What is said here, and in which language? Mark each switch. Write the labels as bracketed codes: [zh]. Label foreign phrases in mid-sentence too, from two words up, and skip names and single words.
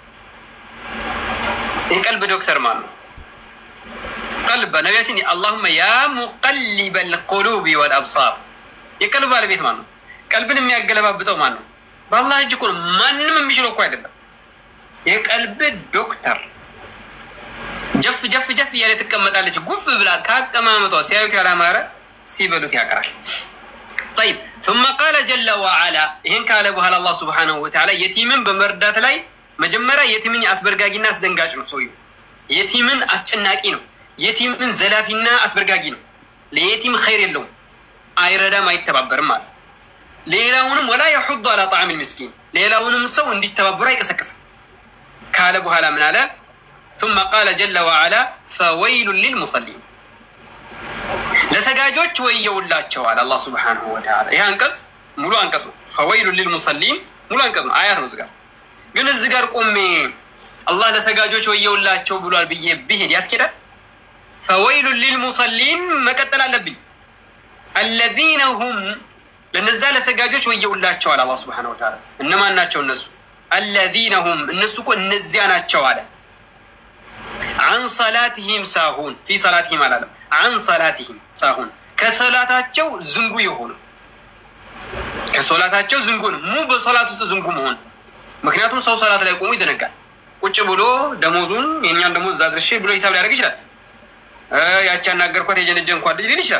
[am] የቀልብ ዶክተር ማለት ነው። ቀልብ ነቢያችን [ar] اللهم يا مقلب القلوب والأبصار [am] የቀልብ ባለቤት ማለት ነው። ቀልብን የሚያገለባብጠው ማለት ነው። በአላህ እጅ እኮ ነው። ማንም የሚችለው እኮ አይደለም። የቀልብ ዶክተር ጀፍ ጀፍ ጀፍ እያለ ትቀመጣለች። ጉፍ ብላ ካቀማመጧ ሲያዩት ያላማረ ሲበሉት ያቀራል። [ar] طيب ثم قال جل وعلا [am] ይሄን ካለ በኋላ አላህ [ar] سبحانه وتعالى [am] የቲምን በመርዳት ላይ መጀመሪያ የቲምን አስበርጋጊና አስደንጋጭ ነው። ሰውዬው የቲምን አስጨናቂ ነው። የቲምን ዘላፊና አስበርጋጊ ነው። ለየቲም ኸይር የለውም፣ አይረዳም፣ አይተባበርም ማለት ሌላውንም [ar] ولا يحض على طعام المسكين [am] ሌላውንም ሰው እንዲተባበሩ አይቀሰቅስም ካለ በኋላ ምን አለ? [ar] ثم قال جل وعلا فويل للمصلين [am] ለሰጋጆች ወየውላቸው አለ አላህ [ar] سبحانه وتعالى። [am] ይሄ አንቀጽ ሙሉ አንቀጽ ነው። [ar] فويل للمصلين [am] ሙሉ አንቀጽ ነው፣ አያት ነው። እዚህ ጋር ግን እዚህ ጋር ቆሜ አላህ ለሰጋጆች ወየውላቸው ብሏል ብዬ ብሄድ ያስኬዳል? [ar] فويل للمصلين [am] መቀጠል አለብኝ። [ar] الذين هم [am] ለነዛ ለሰጋጆች ወየውላቸው አለ አላህ [ar] سبحانه وتعالى። [am] እነማን ናቸው እነሱ? [ar] الذين هم [am] እነሱ እኮ እነዚያ ናቸው አለ [ar] عن صلاتهم ساهون في صلاتهم [am] አላለም [ar] عن صلاتهم ساهون [am] ከሶላታቸው ዝንጉ የሆኑ ከሶላታቸው ዝንጉ ነው። ሙ በሶላት ውስጥ ዝንጉ መሆን። ምክንያቱም ሰው ሶላት ላይ ቆሞ ይዘነጋል። ቁጭ ብሎ ደሞዙን የኛን ደሞዝ ዛድርሽ ብሎ ሂሳብ ሊያደርግ ይችላል። ያቺ አናገርኳት የጀነጀንኳት ሊል ይችላል።